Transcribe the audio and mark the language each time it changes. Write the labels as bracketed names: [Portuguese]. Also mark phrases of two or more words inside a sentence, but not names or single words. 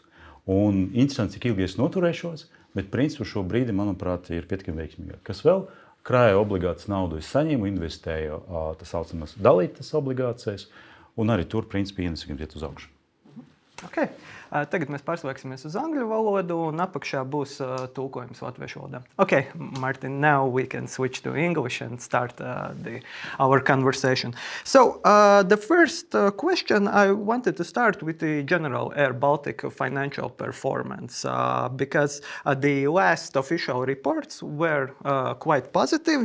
[Latvian] Un interesanti, cik ilgi es noturēšos, bet principā šo brīdi, manuprāt, ir pietiekami veiksmīgi. Kas vēl? Krāju obligācijas naudu es saņēmu, investēju tā saucamās dalītas obligācijas, un arī tur, principā, ienesīgums iet uz augšu. Okay. Tagad mēs pārslēgsimies uz angļu valodu, un apakšā būs tulkojums latviešu valodā. [English] Okay, Martin, now we can switch to English and start our conversation. So, the first question, I wanted to start with the general airBaltic financial performance, because the last official reports were quite positive.